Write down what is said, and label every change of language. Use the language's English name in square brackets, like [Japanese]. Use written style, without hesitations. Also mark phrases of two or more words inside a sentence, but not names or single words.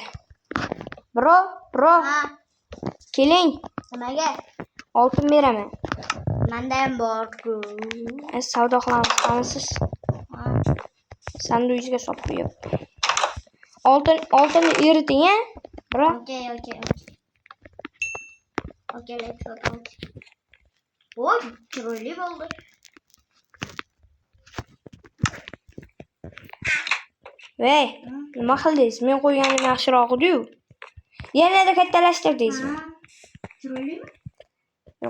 [Uzbek] Bro, keling. nimaga? Oltin beraman. Menda ham bor-ku. Savdo qilamiz, qanisiz? Sanduqingizga solib qo'yib. Oltinni eriting-a? Bro. [English] Okay, let's go. [Uzbek] Voy, chiroyli bo'ldi. Vey, nima qildingiz? Men qo'yganim yaxshiroq edi-yu. Yanada kattalashtirdingizmi? Chiroylimi? Yo'q.